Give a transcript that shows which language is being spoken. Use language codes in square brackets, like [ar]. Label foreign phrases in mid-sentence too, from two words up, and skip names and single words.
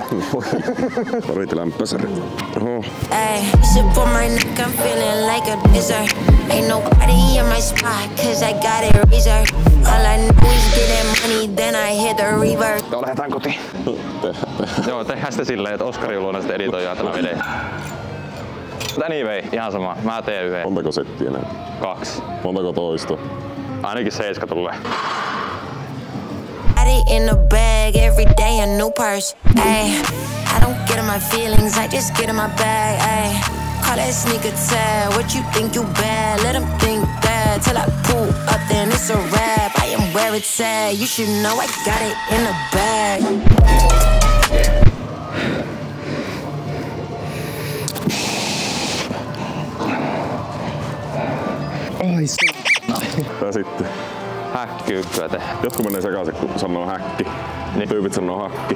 [fi] Pariti lämpösäri. Oho. [en] Ay, sip on my neck, I'm feeling like a blizzard. Ain't nobody in my spot, cause I got it reserved. All I know is getting money, then I hit the reverb. [fi] Joo, lähdetään kotiin. Joo, tehdään sitten silleen, että Oskari luona sitten editoijaa tämän videon. Anyway, ihan sama. Mä teen yhden. Montako settiä näin? 2. Montako toista? Ainakin 7 tulee. [en] In the bag, every day a new purse. Ay, I don't get in my feelings, I just get in my bag. Ay, call that sneaker tag. What you think you bad? Let them think that. Till I pull up, then it's a wrap. I am where it's at. You should know I got it in the bag. Ai [fi] Tää sitten. häkkiykköä tehdä. Jotkut menee sekaisin, kun sanoo häkki. Niin. Tyypit sanoo hakki.